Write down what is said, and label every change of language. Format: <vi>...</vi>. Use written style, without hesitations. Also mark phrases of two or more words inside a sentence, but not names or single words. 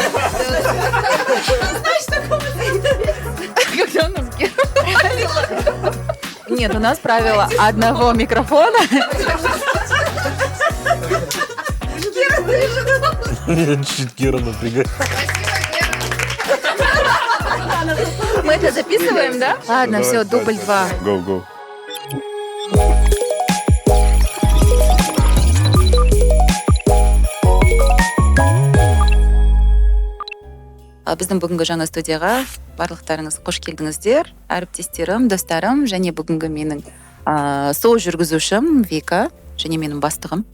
<ru>Когда у нас Нет, у нас правило одного микрофона. Чуть Гера напрягает. Мы это записываем, да? Ладно, все, дубль 2. Go.</ru> <kk>Біздің бүгінгі жаңа студияға барлықтарыңыз қош келдіңіздер. Әріптестерім, достарым, және бүгінгі менің сол жүргізушім Вика, және менің бастығым.</kk>